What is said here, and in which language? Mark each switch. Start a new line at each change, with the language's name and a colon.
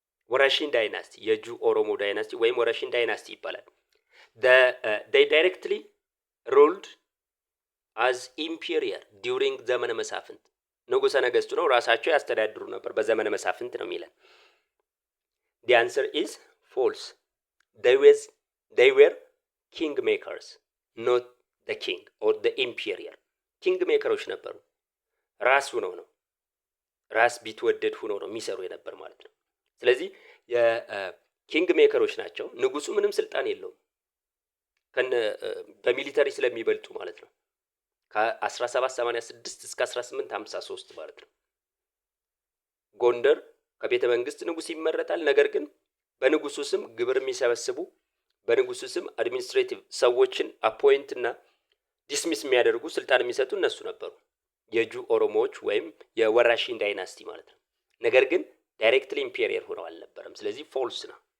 Amharic: Warashin dynasty የጁ ኦሮሞ ዳይናስቲ ወይም ወራሽን ዳይናስቲ ይባላል።
English: they directly ruled as imperial during
Amharic: ዘመነ መሳፍንት። ንጉሠ ነገሥቱ ነው ራሳቸው ያስተዳድሩ ነበር በዘመነ መሳፍንት ነው የሚለን።
English: the answer is false. they were king makers, not the king or the imperial. king makers
Amharic: ነበሩ። ራስ ሆነው ነው ራስ ቢትወደድ ሆኖ ነው የሚሰሩ የነበር ማለት ነው። ስለዚህ የኪንግ ሜከሮች ናቸው። ንጉሱ ምንም ስልጣን የለውም በሚሊተሪ ስለሚበልጡ ማለት ነው። ከ1786 እስከ 1853 ማለት ነው። ጎንደር ከቤተ መንግስት ንጉስ ይመረጣል። ነገር ግን በንጉሱ ስም ግብር የሚሰበስቡ በንጉሱ ስም አድሚኒስትሬቲቭ ሰዎችን አፖይንት እና ዲስሚስ የሚያደርጉ ስልጣን የሚሰጡ እነሱ ነበሩ፣ የጁ ኦሮሞዎች ወይም የወራሽን ዳይናስቲ ማለት ነው። ነገር ግን ዳይሬክትሊ ኢምፔሪየር ሆነው አልነበረም። ስለዚህ ፎልስ ነው።